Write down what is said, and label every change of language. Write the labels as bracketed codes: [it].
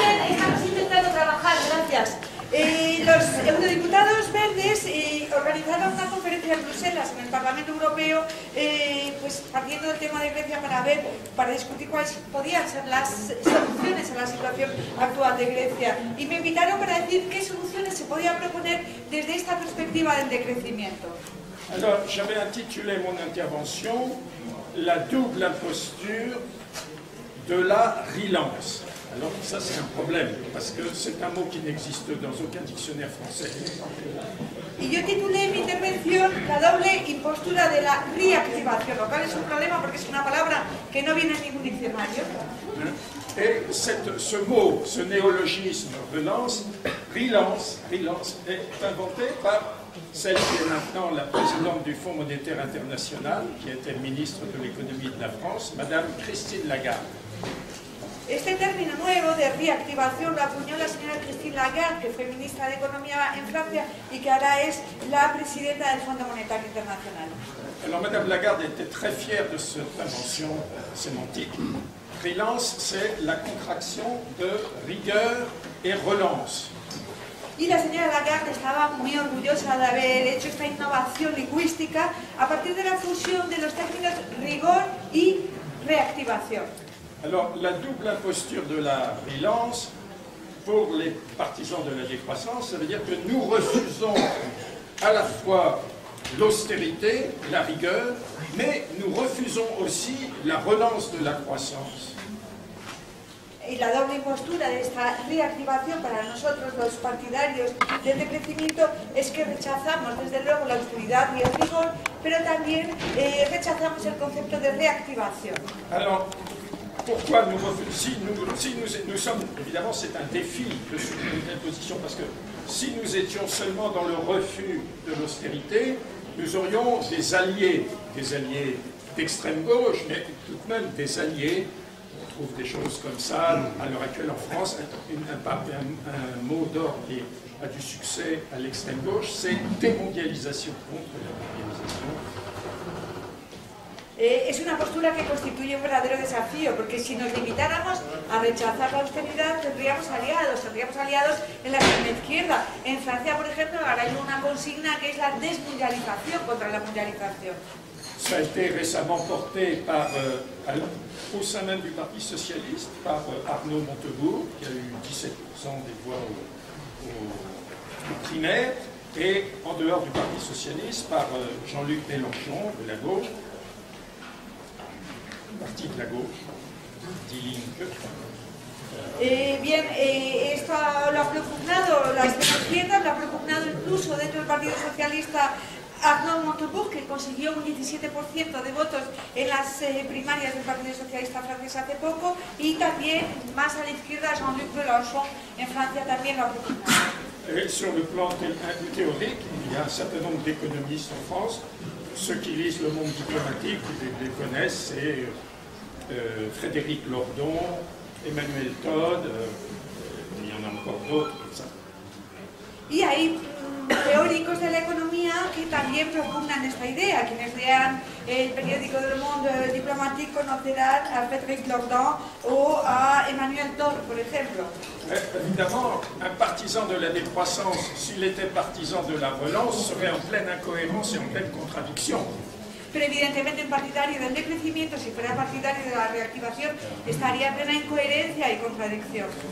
[es] Estamos intentando trabajar, gracias. Los eurodiputados verdes organizaron una conferencia en Bruselas, en el Parlamento Europeo, pues partiendo del tema de Grecia para discutir cuáles podían ser las soluciones a la situación actual de Grecia. Y me invitaron para decir qué soluciones se podían proponer desde esta perspectiva del decrecimiento. [fr] Alors, j'avais intitulé mon intervention « La double imposture de la relance ». Alors ça c'est un problème, parce que c'est un mot qui n'existe dans aucun dictionnaire français. [es] Y yo titulé mi intervención La doble impostura de la reactivación, lo cual es un problema porque es una palabra que no viene en ningún diccionario. [fr] Et ce mot, ce néologisme relance est inventé par celle qui est maintenant la présidente du Fonds monétaire international, qui était ministre de l'économie de la France, Madame Christine Lagarde. [es] Este término nuevo de reactivación lo acuñó la señora Christine Lagarde, que fue ministra de Economía en Francia y que ahora es la presidenta del Fondo Monetario Internacional. [fr] Alors Madame Lagarde était très fière de cette invention sémantique. Relance, c'est la contraction de rigueur et relance. [es] Y la señora Lagarde estaba muy orgullosa de haber hecho esta innovación lingüística a partir de la fusión de los términos rigor y reactivación. [fr] Alors, la double imposture de la relance, pour les partisans de la décroissance, ça veut dire que nous refusons à la fois l'austérité, la rigueur, mais nous refusons aussi la relance de la croissance. [es] Y la doble impostura de esta reactivación para nosotros, los partidarios del decrecimiento, es que rechazamos desde luego la austeridad y el rigor, pero también rechazamos el concepto de reactivación. [fr] Alors, pourquoi nous refusons, si nous sommes, évidemment c'est un défi de soutenir une telle position, parce que si nous étions seulement dans le refus de l'austérité, nous aurions des alliés d'extrême gauche, mais tout de même des alliés. On trouve des choses comme ça à l'heure actuelle en France. Un mot d'ordre qui a du succès à l'extrême gauche, c'est démondialisation, contre la mondialisation. [es] Es una postura que constituye un verdadero desafío, porque si nos limitáramos a rechazar la austeridad, tendríamos aliados en la extrema izquierda. En Francia, por ejemplo, ahora hay una consigna que es la desmundialización contra la mundialización. [fr] Ça a été récemment porté par, au sein même du Parti Socialiste, par Arnaud Montebourg, qui a eu 17% des voix aux primaires, et en dehors du Parti Socialiste, par Jean-Luc Mélenchon, de la gauche, parti de la gauche, Die Linke. [es] Esto lo ha propugnado la extrema izquierda, lo ha propugnado incluso dentro del Partido Socialista Arnaud Montebourg, que consiguió un 17% de votos en las primarias del Partido Socialista francés hace poco, y también más a la izquierda Jean-Luc Mélenchon en Francia también lo ha propugnado. [fr] Et sur le plan théorique, il y a un certain nombre d'économistes en France. Ceux qui lisent le monde diplomatique, les connaissent, c'est Frédéric Lordon, Emmanuel Todd, il y en a encore d'autres comme ça. [es] Y hay teóricos de la economía que también propugnan esta idea. Quienes lean el periódico Le Monde Diplomatique conocerán a Frédéric Lordon o a Emmanuel Todd, por ejemplo. [fr] Évidemment, un partisan de la décroissance, s'il était partisan de la relance, serait en pleine incohérence et en pleine contradiction. [es] Pero evidentemente un partidario del decrecimiento, si fuera partidario de la reactivación, estaría en plena incoherencia y contradicción.